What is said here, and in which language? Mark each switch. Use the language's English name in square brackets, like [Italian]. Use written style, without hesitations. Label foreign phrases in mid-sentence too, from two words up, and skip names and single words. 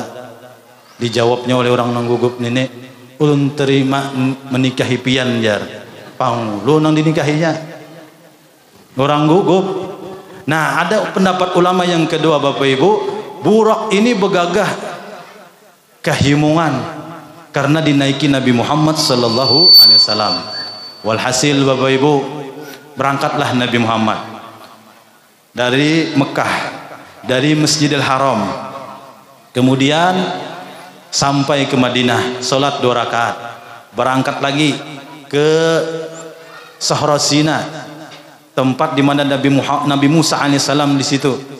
[Banjar] Dijawabnya oleh orang nang gugup nenek, ulun terima menikahi pian jar. Pangulu nang dinikahinya orang gugup. [Indonesian] Nah, ada pendapat ulama yang kedua, Bapak Ibu, burak ini begagah kehimungan karena dinaiki Nabi Muhammad [Arabic] صلى الله عليه وسلم. [Indonesian] Walhasil Bapak Ibu, berangkatlah Nabi Muhammad dari Mekah, dari Masjidil Haram, kemudian sampai ke Madinah, sholat 2 rakaat, berangkat lagi ke Sahra Sina, tempat di mana Nabi Musa alaihissalam di situ.